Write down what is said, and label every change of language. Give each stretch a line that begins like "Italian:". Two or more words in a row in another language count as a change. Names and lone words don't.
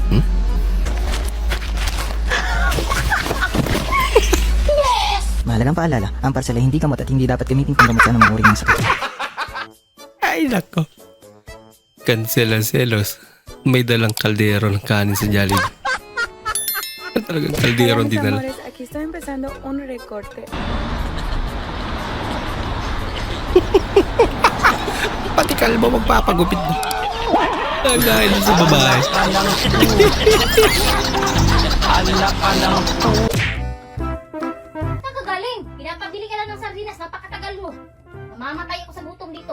Filipino: Mahalagang paalala, ang parcel ay hindi gamot at hindi dapat gamitin pang gamot sa anumang uri ng sakit. Ay, nako. Cancel ang selos. May dalang kaldero ng kanin sa Jollibee. Talagang kaldero ang dinala.
Spanish: Aquí estoy empezando un recorte.
Filipino: Pati kalbo magpapagupit mo. Dahil sa babae. Saan ka galing? Pinapabili ka lang ng sardinas, napakatagal mo. Mamamatay ako sa gutom dito.